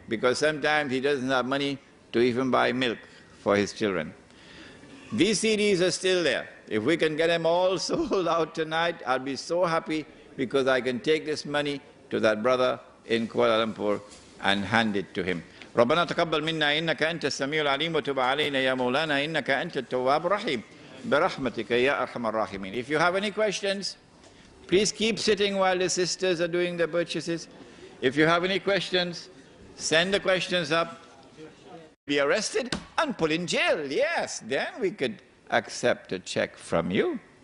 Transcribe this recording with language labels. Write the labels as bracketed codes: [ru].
[en] Because sometimes he doesn't have money to even buy milk for his children. These CDs are still there. If we can get them all sold out tonight, I'll be so happy, because I can take this money to that brother in Kuala Lumpur and hand it to him. [ar] ربنا تقبل منا إنك أنت السميع العليم وتب علينا يا مولانا إنك أنت التواب الرحيم برحمتك يا أرحم الراحمين. [en] If you have any questions, please keep sitting while the sisters are doing the purchases. If you have any questions, send the questions up. Be arrested and put in jail. Yes, then we could accept a check from you.